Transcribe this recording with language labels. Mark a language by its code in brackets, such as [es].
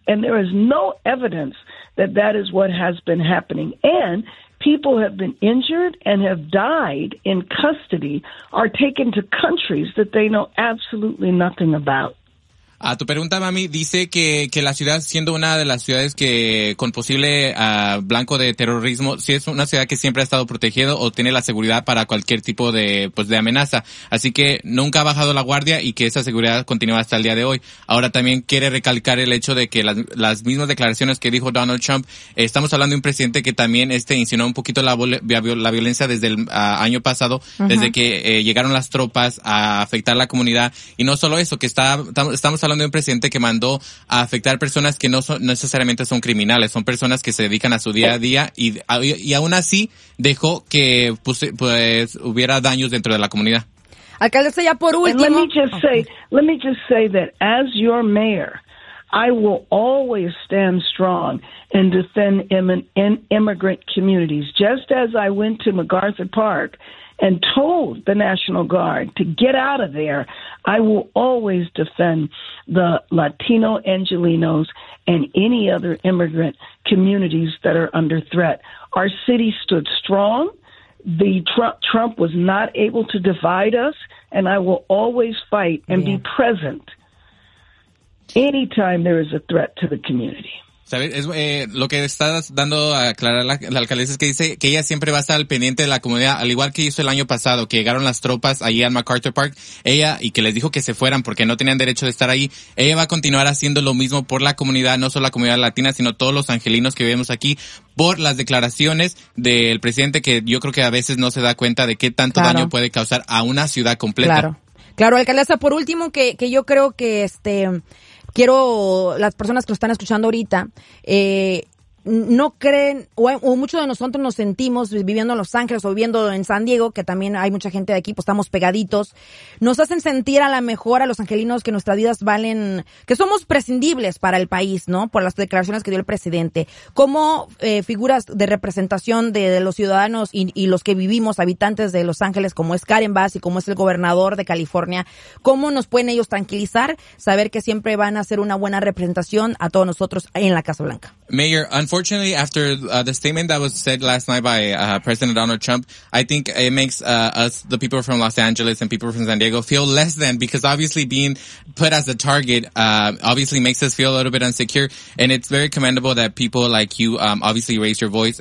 [en] And there is no evidence that that is what has been happening. And people have been injured and have died in custody, are taken to countries that they know absolutely nothing about. [es] A tu pregunta, mami, dice que la ciudad, siendo una de las ciudades que con posible blanco de terrorismo, si es una ciudad que siempre ha estado protegida o tiene la seguridad para cualquier tipo de, pues, de amenaza. Así que nunca ha bajado la guardia y que esa seguridad continúa hasta el día de hoy. Ahora también quiere recalcar el hecho de que las mismas declaraciones que dijo Donald Trump, estamos hablando de un presidente que también insinuó un poquito la violencia desde el año pasado, uh-huh. desde que llegaron las tropas a afectar la comunidad. Y no solo eso, que estamos hablando de un presidente que mandó a afectar personas que no son necesariamente son criminales, son personas que se dedican a su día a día y aún así dejó que pues hubiera daños dentro de la comunidad. Alcalde, ya por último. [en] Let me just say that as your mayor, I will always stand strong and defend in immigrant communities, just as I went to MacArthur Park and told the National Guard to get out of there. I will always defend the Latino Angelenos and any other immigrant communities that are under threat. Our city stood strong. The Trump was not able to divide us, and I will always fight and be present anytime there is a threat to the community. [es] ¿Sabes? Lo que está dando a aclarar la alcaldesa es que dice que ella siempre va a estar al pendiente de la comunidad, al igual que hizo el año pasado, que llegaron las tropas ahí al MacArthur Park, ella, y que les dijo que se fueran porque no tenían derecho de estar ahí. Ella va a continuar haciendo lo mismo por la comunidad, no solo la comunidad latina, sino todos los angelinos que vivimos aquí, por las declaraciones del presidente, que yo creo que a veces no se da cuenta de qué tanto daño puede causar a una ciudad completa. Claro, alcaldesa, por último, que yo creo que quiero, las personas que lo están escuchando ahorita, no creen, o muchos de nosotros nos sentimos viviendo en Los Ángeles o viviendo en San Diego, que también hay mucha gente de aquí, pues estamos pegaditos, nos hacen sentir a lo mejor a los angelinos que nuestras vidas valen, que somos prescindibles para el país, ¿no? Por las declaraciones que dio el presidente. ¿Cómo figuras de representación de los ciudadanos y los que vivimos, habitantes de Los Ángeles, como es Karen Bass y como es el gobernador de California, cómo nos pueden ellos tranquilizar, saber que siempre van a ser una buena representación a todos nosotros en la Casa Blanca? [en] Mayor, unfortunately, after the statement that was said last night by President Donald Trump, I think it makes us, the people from Los Angeles and people from San Diego, feel less than, because obviously being put as a target obviously makes us feel a little bit insecure. And it's very commendable that people like you obviously raise your voice.